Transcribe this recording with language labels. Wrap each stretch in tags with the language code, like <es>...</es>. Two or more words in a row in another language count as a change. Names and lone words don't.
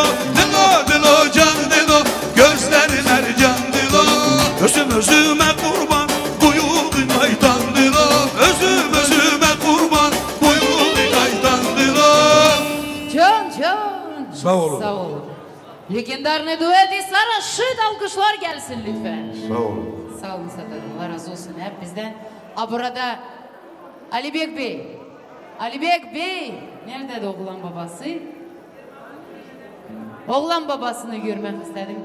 <tr>Dilo dilo can dilo, gözleri mercan dilo. Özüm özüme kurban, buyuğu kaytan dilo. Özüm özüme kurban, buyuğu kaytan dilo. Can. Sağ olun. Sağ olun.</tr> <ru>Legendarный дуэт</ru> <tr>и Sara Şıt alkışlar gelsin lütfen. Sağ olun. Sağ olun Sadat. Allah razı olsun hep bizden. Burada Alibek Bey. Alibek Bey. Nerede oğlan babası? Oğlan babasını görmek istedim de.</tr>